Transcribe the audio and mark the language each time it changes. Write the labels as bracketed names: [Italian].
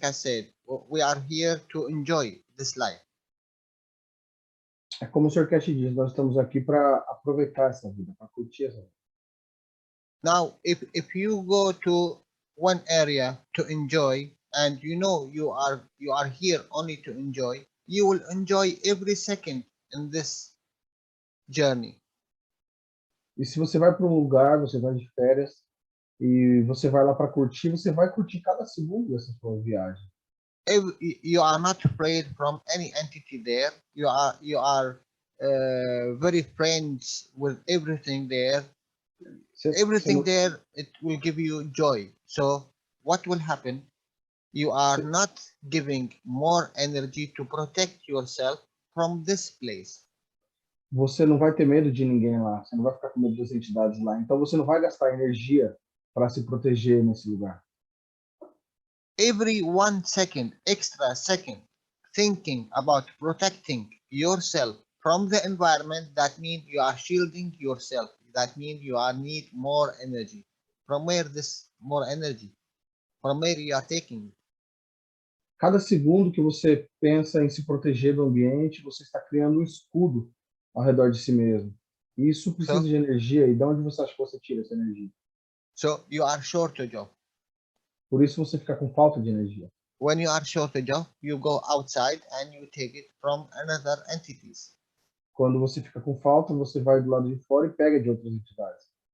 [English] Kass said, we are here to enjoy this life. [Portuguese] É como o Sr. Cash diz, nós estamos aqui para aproveitar essa vida, para curtir essa vida. [English] Now, if you go to one area to enjoy, and you know you are here only to enjoy, you will enjoy every second in this journey. [Portuguese] E se você vai para um lugar, você vai de férias, e você vai lá para curtir, você vai curtir cada segundo dessa sua viagem. [English] You are not afraid from any entity there. You are very friends with everything there. Everything there, it will give you joy. So what will happen? You are not giving more energy to protect yourself from this place. [Portuguese] Você não vai ter medo de ninguém lá, você não vai ficar com medo das entidades lá. Então você não vai gastar energia para se proteger nesse lugar. [English] Every 1 second, extra second, thinking about protecting yourself from the environment, that means you are shielding yourself. That means you need more energy. From where this more energy? From where you are taking it? [Portuguese] Cada segundo que você pensa em se proteger do ambiente, você está criando um escudo ao redor de si mesmo. E isso precisa de energia. E de onde você acha que você tira essa energia? [English] So you are shortage of. [Portuguese] Por isso você fica com falta de energia. [English] When you are shortage of, you go outside and you take it from another entities. [Portuguese] Quando você fica com falta, você vai do lado de fora e pega de outras entidades.